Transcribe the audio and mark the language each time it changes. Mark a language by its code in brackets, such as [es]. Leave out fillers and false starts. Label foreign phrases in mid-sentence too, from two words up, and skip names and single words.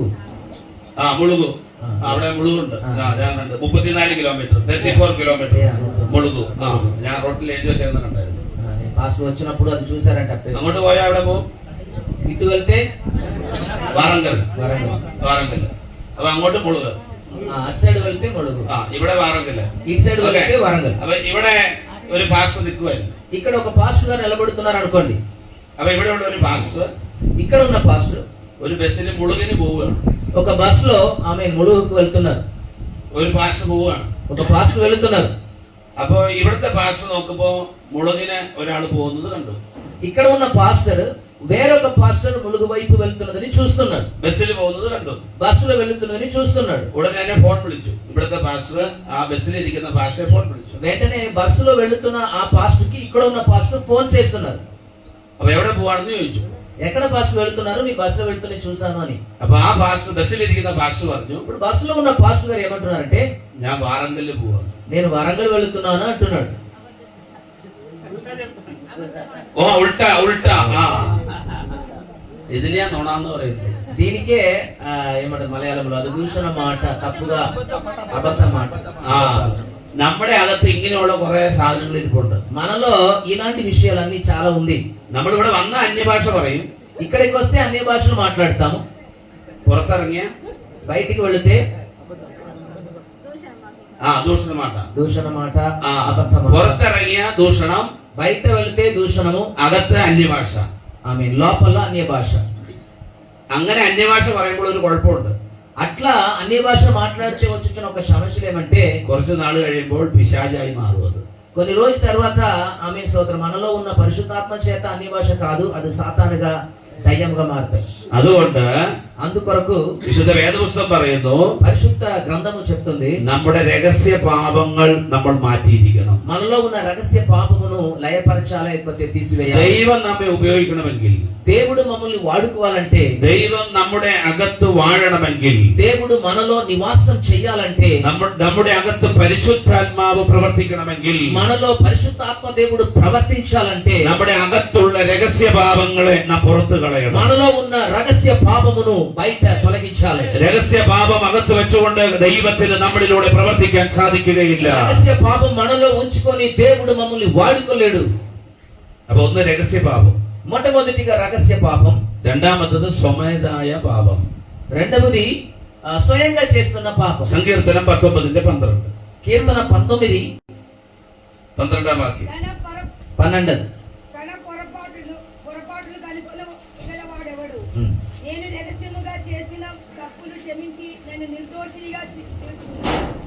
[ml] മുളുകു. അവിടെ മുളുകുണ്ട്. ഞാൻ കണ്ടു. 34 കിലോമീറ്റർ, 34 കിലോമീറ്റർ മുളുകു. ഞാൻ റോട്ടിൽ എഴുതി വെച്ചിരുന്ന കണ്ടായിരുന്നു. [te] పాస్టర్ వచ్చినప్పుడు అది చూసారంట. [ml] അങ്ങോട്ട് പോയാൽ എവിടെ പോകും? [te] ఇటు వెళ్తే [ml] വാറങ്കൽ. [te] వరంగల్. [ml] വാറങ്കൽ. അപ്പൊ അങ്ങോട്ട് മുളുക്. [te] అటు సైడ్ వెళ్తే ములుగు. [ml] ഇവിടെ വാറങ്കൽ. [te] ఇటు సైడ్ వెళ్తే వరంగల్. [ml] അപ്പൊ ഇവിടെ ഒരു പാസ്റ്റർ നിൽക്കുമായിരുന്നു. [te] ఇక్కడ ఒక పాస్టర్ గారు నిలబడుతున్నారు అనుకోండి. [ml] അപ്പൊ ഇവിടെ ഉള്ള ഒരു പാസ്റ്റർ [te] ఇక్కడ ఉన్న పాస్టర్ [ml] ഒരു ബസ്സിൽ മുളുകിന് പോവുകയാണ്. [te] ఒక బస్ లో ఆమె ములుగుకు వెళ్తున్నారు. [ml] ഒരു പാസ്റ്റർ പോവുകയാണ്. [te] ఒక పాస్టర్ వెళ్తున్నారు. [ml] അപ്പൊ ഇവിടുത്തെ പാസ്റ്റർ നോക്കുമ്പോ മുളുകിന് ഒരാൾ പോകുന്നത് കണ്ടു. [te] ఇక్కడ ఉన్న పాస్టర్ వేరొక పాస్టర్ ములుగు వైపు వెళ్తున్నదని చూస్తున్నాడు. [ml] ബസ്സിൽ പോകുന്നത് കണ്ടു. [te] బస్సులో వెళ్తున్నదని చూస్తున్నాడు. [ml] ഉടനെ എന്നെ ഫോൺ വിളിച്ചു. ഇവിടുത്തെ പാസ്റ്റർ ആ ബസ്സിൽ ഇരിക്കുന്ന പാസ്റ്ററെ ഫോൺ വിളിച്ചു. [te] వెంటనే బస్సులో వెళ్తున్న ఆ పాస్టర్ కి ఇక్కడ ఉన్న పాస్టర్ ఫోన్ చేస్తున్నారు. [ml] അപ്പൊ എവിടെ പോവാണെന്ന് ചോദിച്ചു. [te] ఎక్కడ పాస్టర్ వెళ్తున్నారు? నీ బస్సులో వెళ్తున్నా చూసాను అని. [ml] അപ്പൊ ആ പാസ്റ്റർ ബസ്സിൽ ഇരിക്കുന്ന പാസ്റ്റർ പറഞ്ഞു, [te] ఇప్పుడు బస్సులో ఉన్న పాస్టర్ గారు ఏమంటున్నారంటే, [ml] ഞാൻ വാറങ്കലിൽ പോവാണ്. [te] నేను వరంగల్ వెళ్తున్నాను అంటున్నాడు. [ml] ഓ [hi] उल्टा उल्टा. [ml] ഇതിനെയാ നുണാന്ന് പറയുന്നത്. [te] దీనికే ఏమంటారు మలయాళంలో, అది దూషణ మాట, తప్పుగా అబద్ధ మాట. [ml] നമ്മുടെ അകത്ത് ഇങ്ങനെയുള്ള കുറെ സാധനങ്ങൾ ഇരിപ്പുണ്ട്. [te] మనలో ఇలాంటి విషయాలన్నీ చాలా ఉంది. [ml] നമ്മളിവിടെ വന്ന അന്യഭാഷ പറയും. [te] ఇక్కడికి వస్తే అన్ని భాషలు మాట్లాడతాము. [ml] പുറത്തിറങ്ങിയ [te] బయటికి వెళితే ദൂഷണ మాట. దూషణ మాట, అబద్ధ మాట. [ml] പുറത്തിറങ്ങിയ ദൂഷണം, [te] బయట వెళితే దూషణము, [ml] അകത്ത് അന്യഭാഷ. [te] ఆమె లోపల అన్య భాష. [ml] അങ്ങനെ అన్యഭാష പറയുമ്പോൾ ഒരു കുഴപ്പമുണ്ട്. [te] అట్లా అన్య భాష మాట్లాడితే వచ్చిన ఒక సమస్యలు ఏమంటే, [ml] കുറച്ച് നാൾ കഴിയുമ്പോൾ పిశాచాയി మారు. అది [te] కొన్ని రోజుల తర్వాత ఆమె స్తోత్రం, మనలో ఉన్న పరిశుద్ధాత్మ చేత అన్య భాష కాదు, అది సాతానుగా దయ్యంగా మారుతాయి. [ml] അതുകൊണ്ട് [te] అందుకొరకు [ml] വിശുദ്ധ വേദപുസ്തകം പറയുന്നു, [te] పరిశుద్ధ గ్రంథము చెప్తుంది, [ml] നമ്മുടെ രഹസ്യ പാപങ്ങൾ നമ്മൾ മാറ്റിയിരിക്കണം. [te] మనలో ఉన్న రహస్య పాపమును లయపరచాలి, లేకపోతే తీసివేయాలి. [ml] ദൈവം നമ്മെ ഉപയോഗിക്കണമെങ്കിൽ, [te] దేవుడు మమ్మల్ని వాడుకోవాలంటే, [ml] ദൈവം നമ്മുടെ അകത്ത് വാഴണമെങ്കിൽ, [te] దేవుడు మనలో నివాసం చెయ్యాలంటే, [ml] നമ്മുടെ అగత్తు പരിശുദ്ധാത്മാവ് പ്രവർത്തിക്കണമെങ്കിൽ, [te] మనలో పరిశుద్ధాత్మ దేవుడు ప్రవర్తించాలంటే, [ml] നമ്മുടെ അകത്തുള്ള രഹസ്യ പാപങ്ങളെ നാം പുറത്തു കളയണം. [te] మనలో ఉన్న రహస్య పాపమును బయట తొలగించాలి. [ml] രഹസ്യ പാപം അകത്ത് വെച്ചുകൊണ്ട് ദൈവത്തിന് നമ്മളിലൂടെ പ്രവർത്തിക്കാൻ സാധിക്കുകയില്ല. [te] రహస్య పాపం మనలో ఉంచుకొని దేవుడు మమ్మల్ని వాడుకోలేడు. [ml] അപ്പൊ ഒന്ന് രഹസ്യ പാപം, [te] మొట్టమొదటిగా రహస్య పాపం. [ml] രണ്ടാമത്തത് സ്വമേധായ പാപം. [te] రెండవది స్వయంగా చేస్తున్న పాపం. [ml] സങ്കീർത്തനം 19:12. [te] కీర్తన 19:12. తన పొరపాటులు కనుగొన గలవాడెవడు? నేను రహస్యముగా చేసిన తప్పులు క్షమించి నన్ను నిర్దోషినిగా తీర్చుకున్నాను.